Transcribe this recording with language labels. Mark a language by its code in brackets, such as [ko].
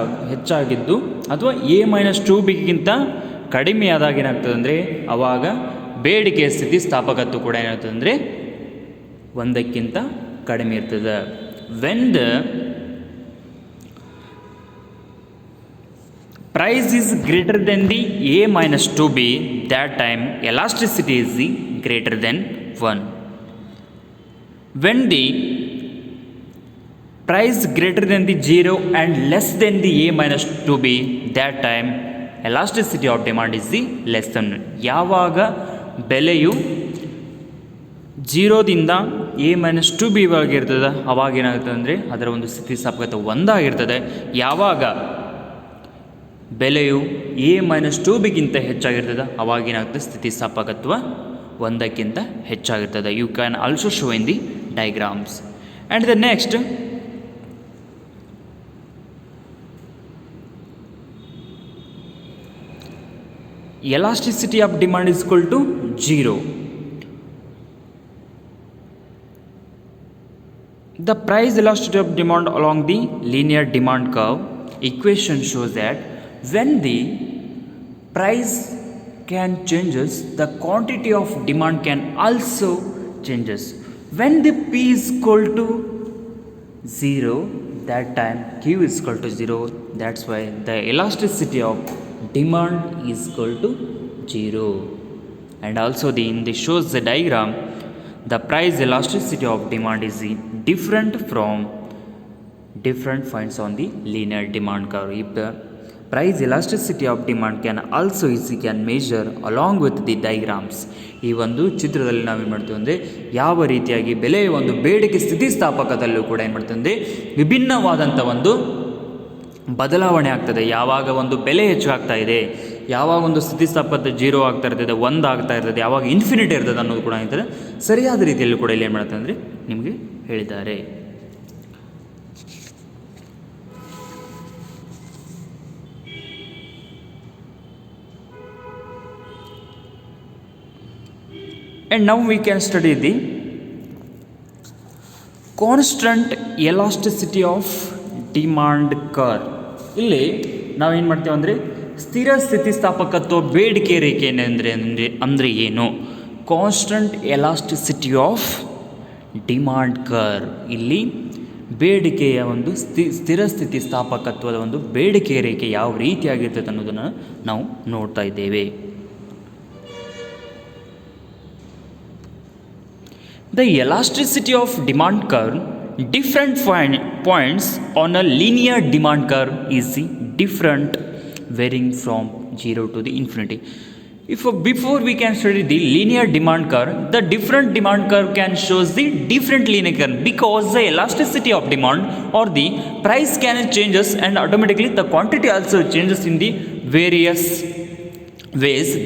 [kn] ಹೆಚ್ಚಾಗಿದ್ದು ಅಥವಾ A minus 2Bಗಿಂತ ಕಡಿಮೆ ಆದಾಗ ಏನಾಗ್ತದೆ ಅಂದರೆ ಆವಾಗ ಬೇಡಿಕೆಯ ಸ್ಥಿತಿಸ್ಥಾಪಕತ್ವ ಕೂಡ ಏನಾಗ್ತದೆ ಅಂದರೆ 1ಕ್ಕಿಂತ ಕಡಿಮೆ ಇರ್ತದೆ. [en] When the price is greater than the A minus 2B, that time elasticity is the greater than 1. When the price greater than the 0 and less than the A minus 2B, that time elasticity of demand is the less than 1. [kn] ಯಾವಾಗ ಬೆಲೆಯು 0ದಿಂದ A minus 2B ಆಗಿರ್ತದೆ ಅವಾಗ ಏನಾಗ್ತದೆ ಅಂದರೆ ಅದರ ಒಂದು ಸ್ಥಿತಿಸ್ಥಾಪಕತ್ವ 1 ಆಗಿರ್ತದೆ. ಯಾವಾಗ ಬೆಲೆಯು A minus 2Bಗಿಂತ ಹೆಚ್ಚಾಗಿರ್ತದೆ ಅವಾಗ ಏನಾಗ್ತದೆ ಸ್ಥಿತಿಸ್ಥಾಪಕತ್ವ 1ಕ್ಕಿಂತ ಹೆಚ್ಚಾಗಿರ್ತದೆ. [en] You can also show in the diagrams. And the next elasticity of demand is equal to 0. The price elasticity of demand along the linear demand curve equation shows that when the price can changes, the quantity of demand can also changes. When the P is equal to 0, that time Q is equal to 0. That's why the elasticity of demand is equal to 0. And also in this shows the diagram, the price elasticity of demand is different from different points on the linear demand curve. If the price elasticity of demand can also can measure along with the diagrams. [kn] ಈ ಒಂದು ಚಿತ್ರದಲ್ಲಿ ನಾವೇನು ಮಾಡ್ತೀವಿ ಅಂದರೆ ಯಾವ ರೀತಿಯಾಗಿ ಬೆಲೆಯ ಒಂದು ಬೇಡಿಕೆ ಸ್ಥಿತಿಸ್ಥಾಪಕದಲ್ಲೂ ಕೂಡ ಏನು ಮಾಡ್ತೀವಿ ಅಂದರೆ ವಿಭಿನ್ನವಾದಂಥ ಒಂದು ಬದಲಾವಣೆ ಆಗ್ತದೆ. ಯಾವಾಗ ಒಂದು ಬೆಲೆ ಹೆಚ್ಚಾಗ್ತಾ ಇದೆ, ಯಾವಾಗ ಒಂದು ಸ್ಥಿತಿಸ್ಥಾಪಕತೆ 0 ಆಗ್ತಾ ಇರ್ತದೆ, 1 ಆಗ್ತಾ ಇರ್ತದೆ, ಯಾವಾಗ ಇನ್ಫಿನಿಟಿ ಇರ್ತದೆ ಅನ್ನೋದು ಕೂಡ ಏನಿರ್ತದೆ ಸರಿಯಾದ ರೀತಿಯಲ್ಲಿ ಕೂಡ ಇಲ್ಲಿ ಏನು ಮಾಡ್ತಾರೆ ಅಂದರೆ ನಿಮಗೆ ಹೇಳಿದ್ದಾರೆ. [en] And now we can study the constant elasticity of demand curve. [kn] ಇಲ್ಲಿ ನಾವೇನು ಮಾಡ್ತೇವೆ ಅಂದರೆ ಸ್ಥಿರ ಸ್ಥಿತಿಸ್ಥಾಪಕತ್ವ ಬೇಡಿಕೆ ರೇಖೆ ಅಂದರೆ ಏನು? [en] Constant elasticity of demand curve. [kn] ಇಲ್ಲಿ ಬೇಡಿಕೆಯ ಒಂದು ಸ್ಥಿರ ಸ್ಥಿತಿಸ್ಥಾಪಕತ್ವದ ಒಂದು ಬೇಡಿಕೆ ರೇಖೆ ಯಾವ ರೀತಿಯಾಗಿರ್ತದೆ ಅನ್ನೋದನ್ನು ನಾವು ನೋಡ್ತಾ ಇದ್ದೇವೆ. [en] The elasticity of demand curve, different points on a linear demand curve is different, varying from 0 to the infinity. Before we can study the linear demand curve, the different demand curve can shows the different linear curve, because the elasticity of demand or the price can changes and automatically the quantity also changes in the various ways.